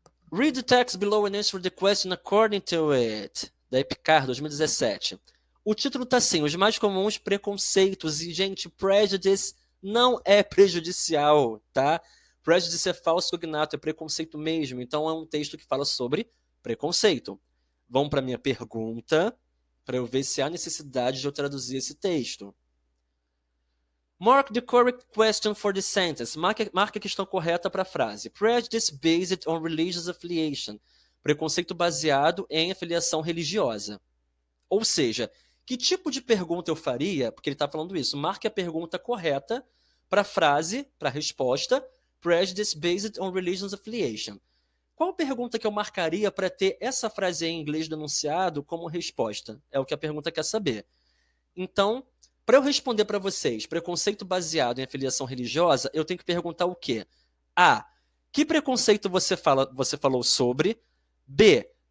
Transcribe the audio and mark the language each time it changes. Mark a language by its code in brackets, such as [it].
[en] Read the text below and answer the question according to it. [pt] Da Epicar, 2017. O título tá assim, os mais comuns preconceitos. E, gente, prejudice não é prejudicial, tá? Prejudice é falso cognato, é preconceito mesmo. Então é um texto que fala sobre preconceito. Vamos para minha pergunta, para eu ver se há necessidade de eu traduzir esse texto. [en] Mark the correct question for the sentence. [pt] Marque a questão correta para a frase. [en] Prejudice based on religious affiliation. [pt] Preconceito baseado em afiliação religiosa. Ou seja, que tipo de pergunta eu faria? Porque ele está falando isso. Marque a pergunta correta para a frase, para a resposta. [en] Prejudice based on religious affiliation. [pt] Qual pergunta que eu marcaria para ter essa frase em inglês denunciado como resposta? É o que a pergunta quer saber. Então, para eu responder para vocês, preconceito baseado em afiliação religiosa, eu tenho que perguntar o quê? A. Que preconceito você falou sobre? B.